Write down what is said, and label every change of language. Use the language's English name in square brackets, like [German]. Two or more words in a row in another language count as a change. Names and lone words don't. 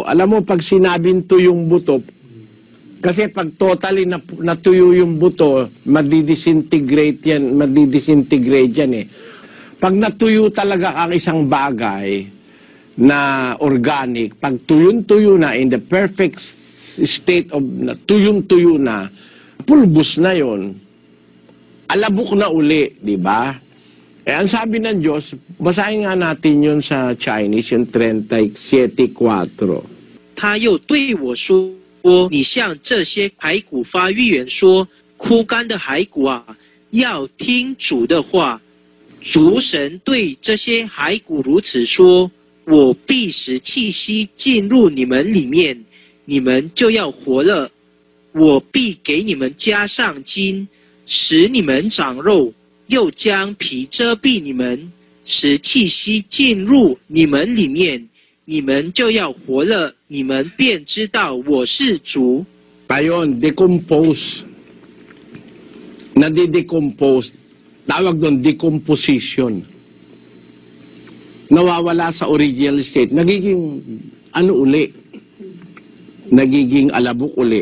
[Filipino] Alam mo, pag sinabing tuyong buto, kasi pag totally natuyo yung buto, madidisintegrate yan eh. Pag natuyo talaga ang isang bagay na organic, pag tuyong-tuyo na, [English] in the perfect state of [Filipino] tuyong-tuyo na, pulbos na yon, alabok na uli, di ba? Ang sabi ng Diyos, basahin nga natin yun sa Chinese, yung 37:4. [Chinese] 他又对我说，你向这些骸骨发预言说，枯干的骸骨啊，要听主的话。主神对这些骸骨如此说，我必使气息进入你们里面，你们就要活了。我必给你们加上筋，使你们长肉，又将皮遮蔽你们，使气息进入你们里面，你们就要活了，你们便知道我是主。 [Filipino] Ayon, decompose. Nadidecompose. Tawag doon, decomposition. Nawawala sa [English] original state. [Filipino] Nagiging, uli? Nagiging alabok uli.